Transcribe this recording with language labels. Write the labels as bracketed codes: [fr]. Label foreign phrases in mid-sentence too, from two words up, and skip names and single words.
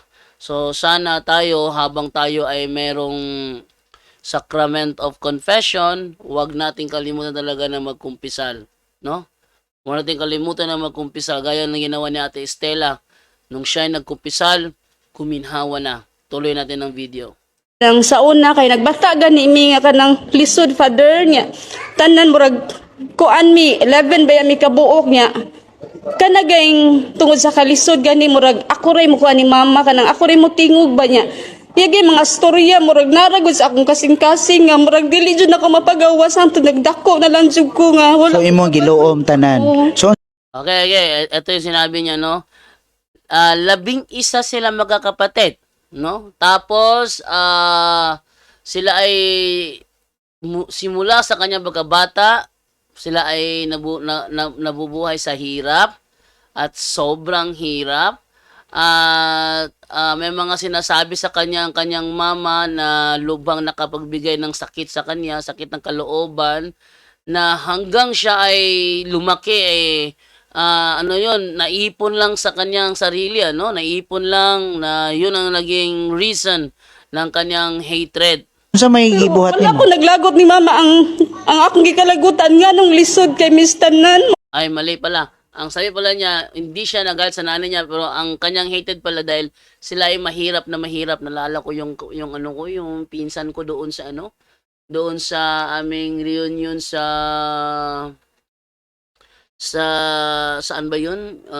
[tl] So, sana tayo habang tayo ay merong [en] sacrament of confession, [tl] huwag nating kalimutan talaga na magkumpisal. no? Huwag natin kalimutan na magkumpisal gaya ng ginawa ni Ate Estela. Nung siya ay nagkumpisal, kuminhawa na. Tuloy natin ang video. [ceb] Nang sa una kay nagbata gani mi nga kanang lisod father niya. Tanan murag kuan mi 11 ba mi kabuok niya. Kanagayng tungod sa kalisod gani murag ako ray mo kuan ni mama kanang ako ray mo tingog ba niya. Yagi mga storya murag naragod sa akong kasing-kasing nga murag dili jud nako mapagawas hangtod nagdako na lang jud ko nga wala. So imong giluom tanan. So [tl] Okay. Ito yung sinabi niya, no? 11 sila magkakapatid, no? Tapos, sila ay simula sa kanyang pagkabata, sila ay nabubuhay sa hirap at sobrang hirap. At may mga sinasabi sa kanyang mama na lubhang nakapagbigay ng sakit sa kanya, sakit ng kalooban, na hanggang siya ay lumaki ano yun, naipon lang sa kanyang sarili, ano? Naipon lang na yun ang naging reason ng kanyang hatred. [ceb] unsa may gibuhat Wala nimo? ko naglagot ni mama ang akong gikalagutan nga nung lisod kay Miss Tanan. [tl] Ay, mali pala. Ang sabi pala niya, hindi siya nagalit sa nanay niya, pero ang kanyang hated pala dahil sila ay mahirap na mahirap. Nalala ko yung yung pinsan ko doon sa doon sa aming reunion saan ba yun?